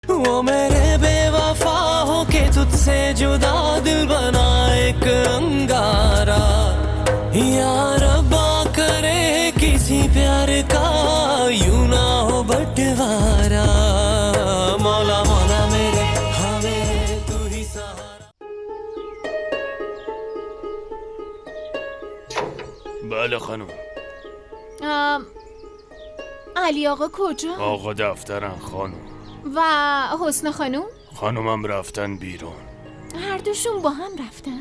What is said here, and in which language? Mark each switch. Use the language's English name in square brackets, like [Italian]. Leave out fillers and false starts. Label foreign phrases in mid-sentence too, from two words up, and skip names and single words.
[Hindi] वो मेरे बेवफा हो के तुझसे जुदा दिल बना एक अंगारा या रब्बा करे किसी प्यार का यूं ना हो बंटवारा मौला मौला मेरे हमें तू ही सहारा. [Persian] بله خانم. علی آقا کجا؟ آقا دفترن خانم. و حسن خانوم؟ خانومم رفتن بیرون. هر دوشون با هم رفتن؟